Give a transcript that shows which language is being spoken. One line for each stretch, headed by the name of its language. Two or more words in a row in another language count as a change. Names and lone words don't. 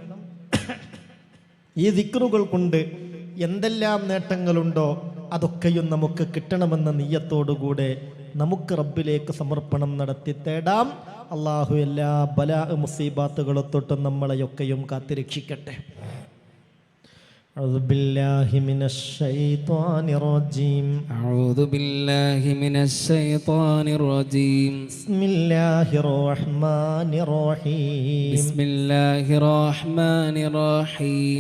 Malayalam: ഈ ദിക്റുകൾ കൊണ്ട് എന്തെല്ലാം നേട്ടങ്ങളുണ്ടോ അതൊക്കെയും നമുക്ക് കിട്ടണമെന്ന നിയ്യത്തോടുകൂടെ നമുക്ക് റബ്ബിലേക്ക് സമർപ്പണം നടത്തി തേടാം. അള്ളാഹു എല്ലാ ബലാ മുസീബാത്തുകളെ തൊട്ടും നമ്മളെയൊക്കെയും കാത്തിരക്ഷിക്കട്ടെ.
Arabic: أعوذ بالله من الشيطان الرجيم. أعوذ بالله من الشيطان الرجيم. بسم الله الرحمن الرحيم. بسم الله الرحمن الرحيم.